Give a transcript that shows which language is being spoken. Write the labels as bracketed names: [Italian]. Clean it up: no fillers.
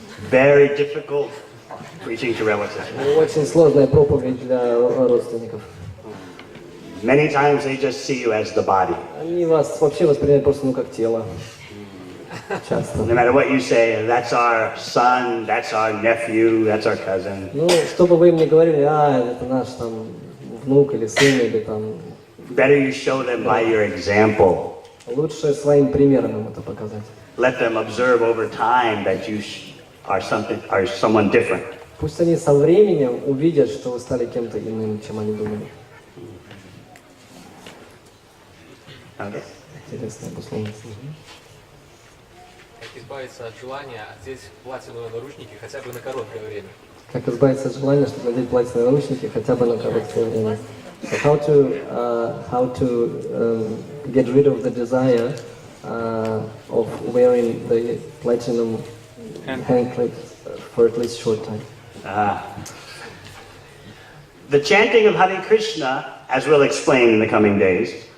[English] Very difficult preaching to relatives. [Russian] Очень сложная проповедь для родственников. [English] Many times they just see you as the body. [Russian] Они вас вообще воспринимают просто как тело. Часто. [English] No matter what you say, that's our son, that's our nephew, that's our cousin. [Russian] Что бы вы им ни говорили, это наш там внук или сын, или там... [English] Better you show them by your example. [Russian] Лучше своим примером им это показать. [English] Let them observe over time that you are someone different. [Russian] Пусть они со временем увидят, что вы стали кем-то иным, чем они думали. [English] Okay. [Russian] Интересная обусловленность. Как избавиться от желания одеть платиновые наручники хотя бы на короткое время? Как избавиться от желания, чтобы надеть платиновые наручники хотя бы на короткое время? [English] So how to get rid of the desire of wearing the platinum handclips for at least short time? The chanting of Hare Krishna, as we'll explain in the coming days.